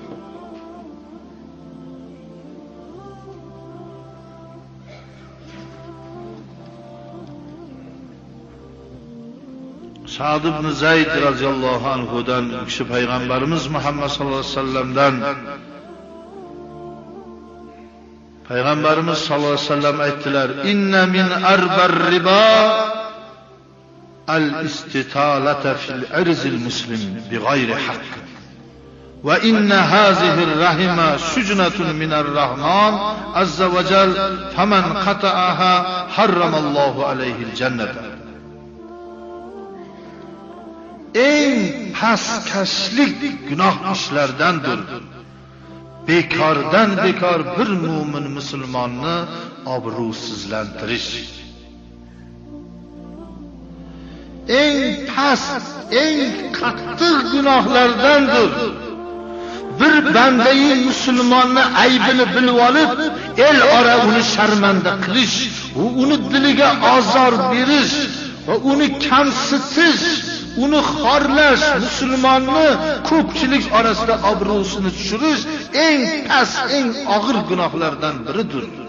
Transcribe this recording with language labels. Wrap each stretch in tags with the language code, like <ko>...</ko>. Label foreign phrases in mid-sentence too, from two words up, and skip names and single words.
<uz>Sa'd ibn Zayd</uz> <ar>رضي الله عنه</ar> <uz>kishi payg'ambarimiz Muhammad</uz> <ar>صلى الله عليه وسلم</ar> <uz>payg'ambarimiz</uz> <ar>صلى الله عليه وسلم</ar> <uz>aytdilar:</uz> <ar>"إن من أربى الربا الاستطالة في عرض المسلم بغير حق. وإن هذه الرحم شجنة من الرحمن عز وجل فمن قطعها حرم الله عليه الجنة."</ar> <uz>Eng pastkashlik gunoh ishlardandir bekordan bekor bir mu'min musulmonni obro'sizlantirish. Eng past, eng qattiq gunohlardandir bir bandai musulmonni aybini bilib olib, el ora uni sharmanda qilish, uni diliga ozor berish va uni kamsitish, uni xorlash, musulmonni ko'pchilik orasida obro'sini tushirish eng past, eng og'ir gunohlardan biridir.</uz>